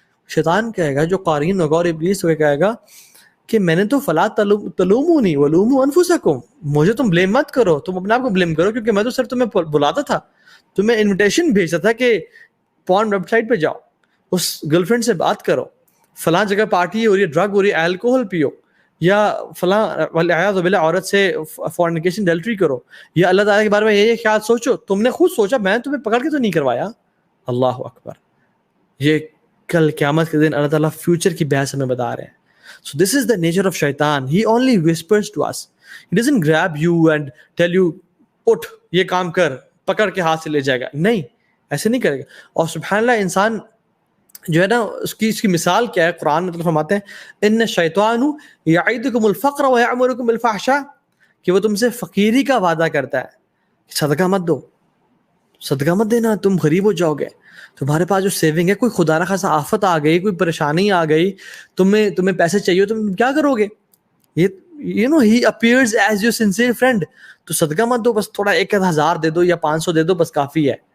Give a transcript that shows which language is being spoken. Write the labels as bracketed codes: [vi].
[ur] شیطان کہے گا, جو قارین ہوگا اور ابلیس ہوگا, کہے گا کہ میں نے تو [ar] فلا تلومونی ولوموا انفسکم, [ur] مجھے تم بلیم مت کرو, تم اپنے آپ کو بلیم کرو, کیونکہ میں تو صرف تمہیں بلاتا تھا, تمہیں انویٹیشن بھیجتا تھا کہ پورن ویب سائٹ پہ جاؤ, اس گرل فرینڈ سے بات کرو, فلاں جگہ پارٹی ہو رہی ہے, ڈرگ ہو رہی ہے, الکوہل پیو, یا فلاں والعیاذ باللہ عورت سے فورنیکیشن ڈیلٹری کرو, یا اللہ تعالیٰ کے بارے میں یہ خیال سوچو. تم نے خود سوچا, میں تمہیں پکڑ کے تو نہیں کروایا. اللہ اکبر. یہ کل قیامت کے دن اللہ تعالیٰ فیوچر کی بحث ہمیں بتا رہے ہیں. [en] So this is the nature of shaitan. He only whispers to us. He doesn't grab you and tell you [ur] اٹھ یہ کام کر, پکڑ کے ہاتھ سے لے جائے گا. نہیں, ایسے نہیں کرے گا. اور سبحان اللہ انسان جو ہے نا اس کی مثال کیا ہے, قرآن میں فرماتے ہیں [ar] ان الشیطان یعدکم الفقر ویأمرکم بالفحشاء, [ur] کہ وہ تم سے فقیری کا وعدہ کرتا ہے, صدقہ مت دو, صدقہ مت دینا, تم غریب ہو جاؤ گے, تمہارے پاس جو سیونگ ہے کوئی خدا نخواستہ آفت آ گئی, کوئی پریشانی آ گئی, تمہیں پیسے چاہیے, تم کیا کرو گے؟ یہ [en] he appears as your sincere friend, [ur] تو صدقہ مت دو, بس تھوڑا 1000 دے دو یا 500 دے دو, بس کافی ہے.